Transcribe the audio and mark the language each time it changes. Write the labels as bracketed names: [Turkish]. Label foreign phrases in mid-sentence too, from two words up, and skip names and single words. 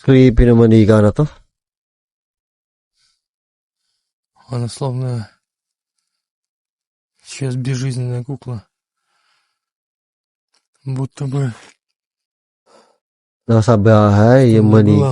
[Filipino] Creepy na manika na to. [Russian] Она словно сейчас безжизненная кукла. Будто бы [Filipino] Nasa bahay yung manika.